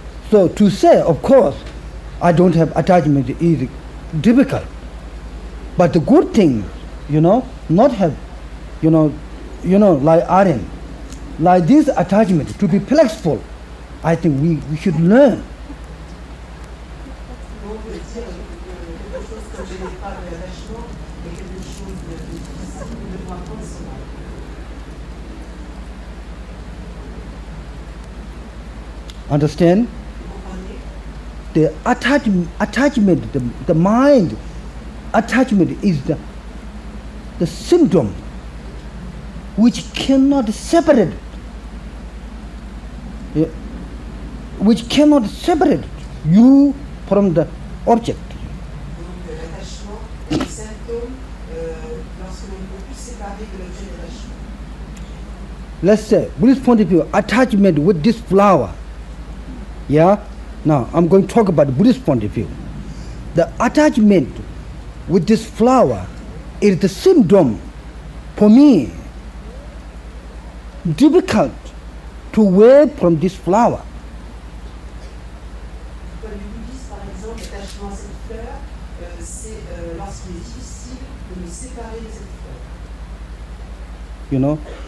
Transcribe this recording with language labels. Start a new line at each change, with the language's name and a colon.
English: So to say, of course, I don't have attachment is difficult. But the good thing, not have, like Erin, like this attachment to be flexible, I think we should learn.
French: Donc dire quelque chose comme je n'ai pas de l'attachement, mais quelque chose de difficile, nous devons apprendre cela.
English: Understand?
French: Vous comprenez?
English: The attachment, the mind attachment is the symptom which cannot separate, yeah, which cannot separate you from the object.
French: Donc l'attachement est le symptôme lorsque l'on ne peut plus séparer de l'objet d'attachement.
English: Let's say, Buddhist point of view, attachment with this flower. Yeah? Now, I'm going to talk about Buddhist point of view. The attachment with this flower is the symptom for me difficult to wear from this flower.
French: Pour les bouddhistes, par exemple, l'attachement à cette fleur, c'est lorsqu'il est difficile de nous séparer de cette fleur.